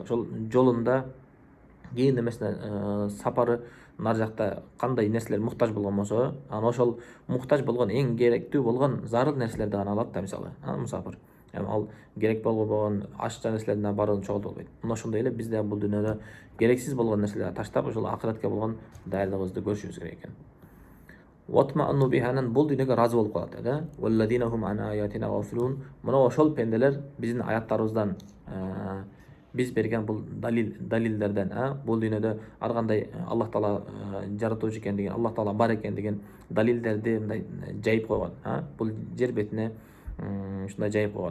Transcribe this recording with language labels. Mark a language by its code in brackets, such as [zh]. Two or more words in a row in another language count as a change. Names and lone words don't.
[ky] Ошол жолунда кийин эмесине сапары нар жакта кандай нерселер муктаж болгон болсо, анан ошол муктаж болгон эң керектүү болгон зарыл нерселерди гана алат да мисалы, мусафир. Эми ал керек болгон ашча нерселердин баарын чогултуп албайт. Мына ошондой эле биз да бул дүйнөдө керексиз болгон нерселерди таштап, ошол акыретке болгон даярдыгыбызды көрүшүбүз керек экен. [ar] واطمأنوا بها [ky] бул дүйнөгө разы болуп калат деди. [ar] والذين هم عن آياتنا غافلون. [ky] Мына ошол пенделер биздин аяттарыбыздан, биз берген бул далилдерден, бул дүйнөдө ар кандай Аллах Таала жаратуучу экендигин, Аллах Таала бар экендигин далилдерди мындай жайып койгон, бул жер бетине ушундай жайып койгон.